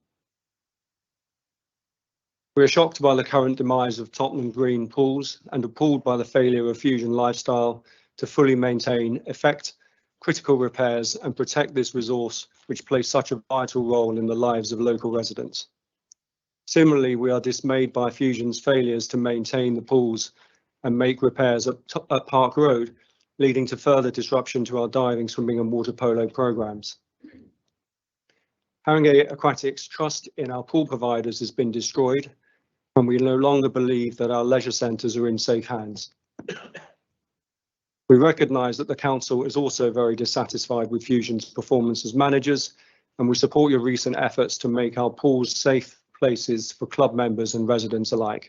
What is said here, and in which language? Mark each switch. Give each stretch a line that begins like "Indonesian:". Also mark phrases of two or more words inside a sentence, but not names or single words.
English: We are shocked by the current demise of Tottenham Green pools and appalled by the failure of Fusion Lifestyle to fully maintain, effect critical repairs and protect this resource which plays such a vital role in the lives of local residents. Similarly, we are dismayed by Fusion's failures to maintain the pools and make repairs at Park Road, leading to further disruption to our diving, swimming and water polo programmes. Haringey Aquatics' trust in our pool providers has been destroyed, and we no longer believe that our leisure centres are in safe hands. We recognise that the council is also very dissatisfied with Fusion's performance as managers, and we support your recent efforts to make our pools safe places for club members and residents alike.